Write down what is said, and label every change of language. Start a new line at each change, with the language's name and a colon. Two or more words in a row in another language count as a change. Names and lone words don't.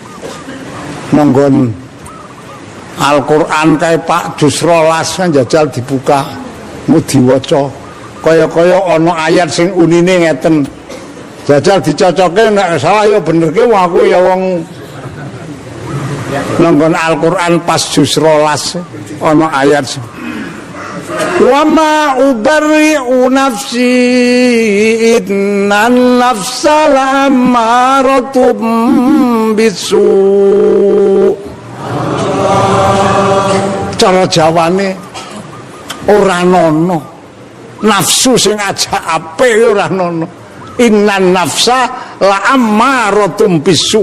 Javanese: Monggon Al-Qur'an kae Pak juz 12 njajal dibuka mu diwaca. Kaya-kaya ana ayat sing unine ngeten. Jajal dicocoke nek salah ya benerke aku ya wong nanggon Al-Qur'an pas juz 12 ana ayat
Arabic: وما أبرئ نفسي إن النفس لأمارة بالسوء.
Javanese: Cara jawane ora nono nafsu sing ajak apik ora nono.
Arabic: إن النفس لأمارة بالسوء.